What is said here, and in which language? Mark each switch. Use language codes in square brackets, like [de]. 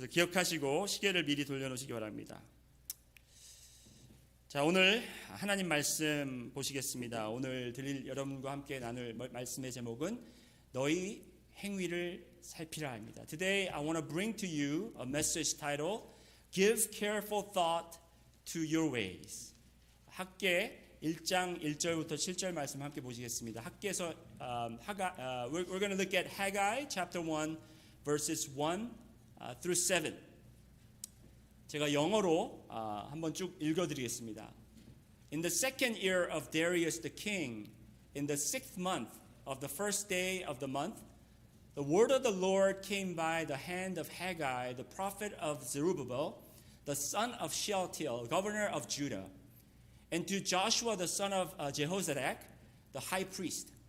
[ko] 그래서 기억하시고 시계를 미리 돌려놓으시기 바랍니다. 자, 오늘 하나님 말씀 보시겠습니다. 오늘 드릴 여러분과 함께 나눌 말씀의 제목은 너희 행위를 살피라 합니다. [en] Today I want to bring to you a message titled Give careful thought to your ways. [ko] 학계 1장 1절부터 7절 말씀 함께 보시겠습니다. 학계에서 [en] we're going to look at Haggai chapter 1 verses 1 through 7. [ko] 제가 영어로 한번 쭉 읽어드리겠습니다. [en] In the second year of Darius the king, in the 6th month of the first day of the month, the word of the Lord came by the hand of Haggai, the prophet of Zerubbabel, the son of Shealtiel, governor of Judah, and to Joshua the son of Jehozadak, the high priest.